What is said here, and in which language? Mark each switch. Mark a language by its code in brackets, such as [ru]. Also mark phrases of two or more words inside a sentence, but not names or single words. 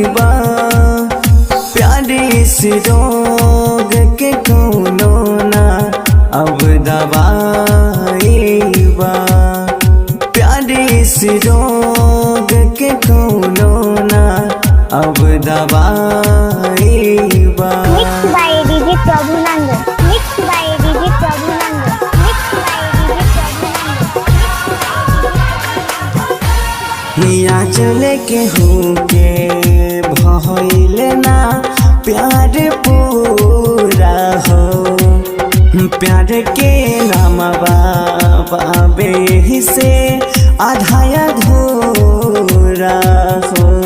[bho] बा, प्यारी सी रोग के कौनो ना अब दवाई बा, प्यारी सी रोग के कौनो ना अब दवाई बा। [en] Mixed by DJ Prabhunanda. Mixed by DJ Prabhunanda. Mixed by DJ Prabhunanda. [bho] हिया चले के होके भइले ना प्यार पूरा हो, प्यार के नाम बाबे ही से आधा अधूरा हो।